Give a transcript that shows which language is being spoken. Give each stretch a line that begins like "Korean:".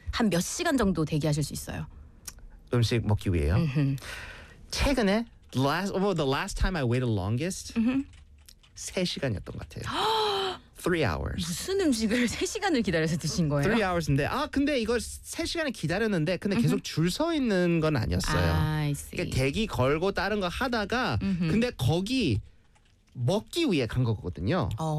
Korean: 한 몇 시간 정도 대기하실 수 있어요? 음식 먹기 위해요? Mm-hmm. 최근에
English: the last time I waited longest, mm-hmm.
Korean: 3시간이었던 것 같아요.
English: 3 hours.
Korean: 무슨 음식을 3시간을 기다려서 드신 거예요?
English: 3 hours
Korean: 인데 아 근데 이거 3시간을 기다렸는데 근데 계속 줄 서 있는 건 아니었어요. 아,
English: I see.
Korean: 그러니까 대기 걸고 다른 거 하다가 mm-hmm. 근데 거기 먹기 위해 간 거거든요.